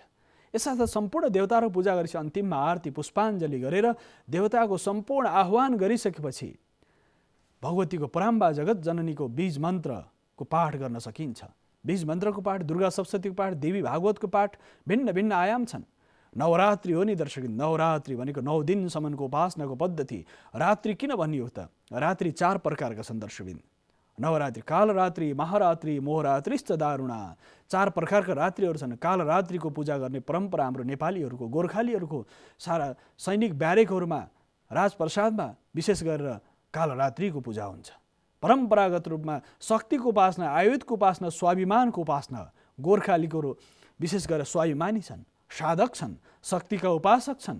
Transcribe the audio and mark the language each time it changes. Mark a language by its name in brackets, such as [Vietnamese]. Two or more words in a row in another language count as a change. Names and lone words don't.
[Nepali] यसर्थ सम्पूर्ण देवताहरूको पूजा गरेपछि अन्तिममा आरती पुष्पाञ्जली गरेर देवताको सम्पूर्ण आह्वान गरिसकेपछि भगवतीको पराम्बा जगत जननीको बीज मन्त्रको पाठ गर्न सकिन्छ। बीज मन्त्रको पाठ, दुर्गा सप्तशतीको पाठ, देवी भागवतको पाठ, भिन्न भिन्न आयाम छन्। नवरात्रि हो नि दर्शक, नवरात्रि भनेको 9 दिनसम्मको उपासनाको पद्धति। रात्रि किन भनियो त? रात्रि 4 प्रकारका छन् दर्शकबिन। [Sanskrit] नवरात्रि, कालरात्रि, महारात्रि, मोहरात्रिश्च दारुणा। [Nepali] 4 प्रकारका रात्रिहरू छन्। कालरात्रिको पूजा गर्ने परम्परा हाम्रो नेपालीहरूको, गोर्खालीहरूको सारा सैनिक ब्यारेकहरूमा, राजप्रसादमा विशेष गरेर कालरात्रिको पूजा हुन्छ। परम्परागत रूपमा शक्तिको उपासना, आयुधको उपासना, स्वाभिमानको उपासना। गोर्खालीको विशेष गरेर स्वाभिमानी छन्, साधक छन्, शक्तिका उपासक छन्।